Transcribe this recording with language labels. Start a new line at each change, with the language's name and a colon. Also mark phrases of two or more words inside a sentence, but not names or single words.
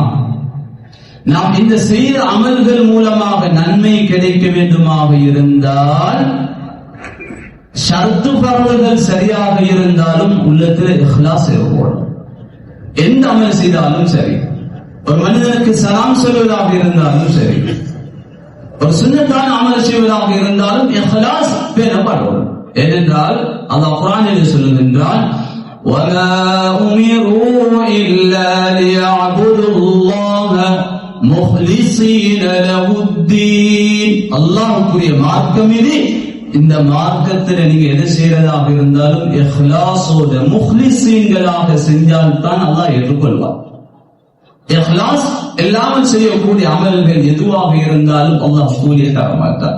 Tamil: நாம் இந்த செய்த அமல்கள் மூலமாக நன்மை கிடைக்க வேண்டுமாக இருந்தால் ஷர்த்து பர்துகள் சரியாக இருந்தாலும் உள்ளத்தில் இஹ்லாஸ் இருக்கணும். எந்த அமல் செய்தாலும் சரி, ஒரு மனிதனுக்கு சலாம் சொல்வதாக இருந்தாலும் சரி, ஒரு சுன்னத்தான அமல் செய்வதாக இருந்தாலும் இஹ்லாஸ் பேணப்படும். ஏனென்றால் அல்லாஹ் குர்ஆனில் சொல்லுகின்றான்,
Arabic: وَمَا أُمِرُوا إِلَّا لِيَعْبُدُوا اللَّهَ مُخْلِصِينَ لَهُ الدِّينَ.
Tamil: அல்லாஹ்வுடைய மார்க்கம் இது. இந்த மார்க்கத்தில் நீங்க எது செய்யறதாக இருந்தாலும் இஹ்லாஸோட முஹ்லிஸீன்களாக செஞ்சால் தான் அல்லாஹ் ஏற்றுக்கொள்வார். இஹ்லாஸ் இல்லாமல் செய்யக்கூடிய அமல்கள் எதுவாக இருந்தாலும் அல்லாஹ் கூலியை தர மாட்டார்.